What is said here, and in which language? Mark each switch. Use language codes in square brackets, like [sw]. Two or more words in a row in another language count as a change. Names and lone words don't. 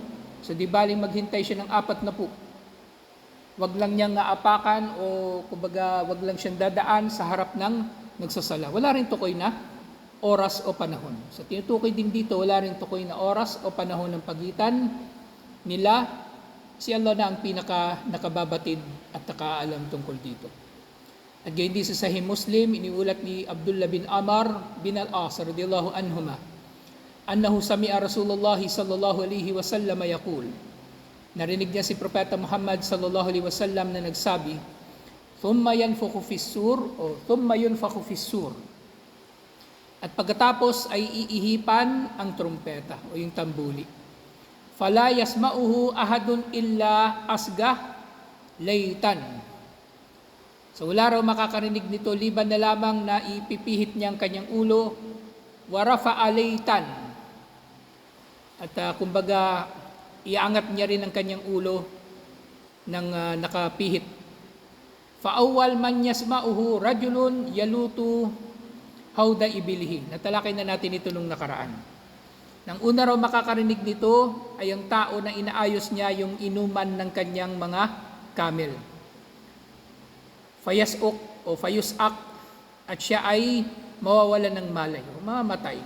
[tl] So di baling maghintay siya ng 40. Wag lang niyang apakan o kumbaga wag lang siyang dadaan sa harap ng nagsasala. Wala rin tukoy na oras o panahon. So tinutukoy din dito, wala rin tukoy na oras o panahon ng pagitan nila. Si Allah na ang pinaka nakababatid at nakaalam tungkol dito. At gayon din sa Sahih Muslim, iniulat ni Abdullah bin Amr bin al-As [ar] رضي الله عنهما, أنه سمع رسول الله صلى الله عليه وسلم يقول. [tl] Narinig niya si Propeta Muhammad [ar] صلى الله عليه وسلم [tl] na nagsabi, [ar] ثم ينفخ في الصور [tl] o [ar] ثم ينفخ في الصور. [tl] At pagkatapos ay iihipan ang trumpeta o yung tambuli. [ar] فلا يسمعه أحد إلا أصغى ليتا. [tl] So wala raw makakarinig nito liban na lamang na ipipihit niya ang kanyang ulo, [ar] ورفع ليتا. [tl] At kumbaga iangat niya rin ang kanyang ulo ng nakapihit. [ar] فأول من يسمعه رجل يلوط حوض إبله. [tl] Natalakay na natin ito nung nakaraan. Nang una raw makakarinig nito ay ang tao na inaayos niya yung inuman ng kanyang mga camel. Fayasuk o fayusak, at siya ay mawawalan ng malay o mamamatay.